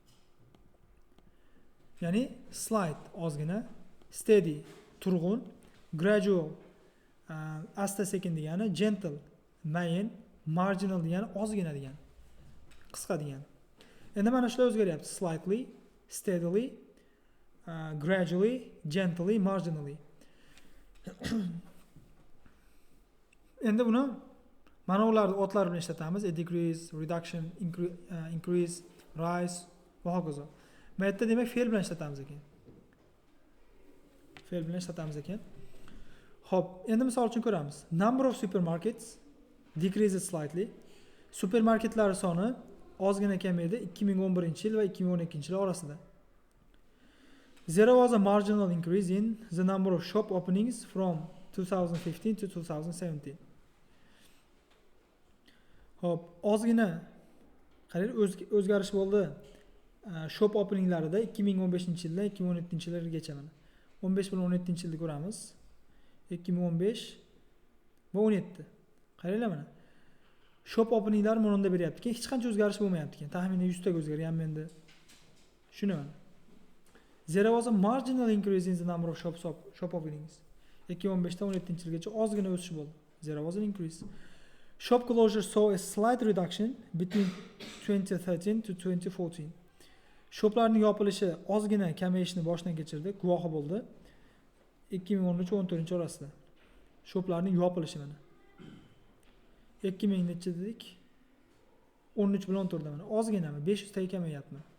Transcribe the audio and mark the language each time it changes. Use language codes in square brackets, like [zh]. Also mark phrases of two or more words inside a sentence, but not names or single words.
[uz] Ya'ni slight ozgina, steady turg'un, gradual asta-sekin degani, gentle mayin, marginal degani ozgina degani, qisqa degani. Endi mana shular o'zgaryapti. [en] Slightly, steadily, gradually, gently, marginally. [uz] Endi buni mana ularni otlar bilan ishlatamiz. [en] Decrease, reduction, increase, rise va hokazo. [uz] Bu yerda demak fe'l bilan ishlatamiz ekan. Xo'p, endi misol uchun ko'ramiz. [en] Number of supermarkets decreases slightly. [uz] Supermarketlar soni ozgina kamaydi 2011-yil va 2012-yil orasida. [en] There was a marginal increase in the number of shop openings from 2015 to 2017. [uz] Hop, ozgina o'zgarish bo'ldi. [en] Shop openinglarida [uz] 2015-yildan 2017-yilgacha mana. 15 bilan 17-yilni ko'ramiz. 2015 va 17. Qaranglar mana. [en] Shop openinglar [uz] mana beryapti ekan, hech qancha o'zgarish bo'lmayapti ekan. Taxminan 100 ta o'zgarganmi endi. Shuni mana. [en] There was a marginal increase in the number of shop openings. [uz] 2015 dan 17-yilgacha ozgina o'sish bo'ldi. [en] There was an increase. Shop closures saw a slight reduction between 2013 to 2014. [uz] Shoplarning yopilishi ozgina kamayishni boshdan kechirdi, guvohi bo'ldi. 2013-14 orasida. Shoplarning yopilishi mana. 2000 necha dedik? 13 bilan 14 mana. Ozginami 500 taga kamayyapti.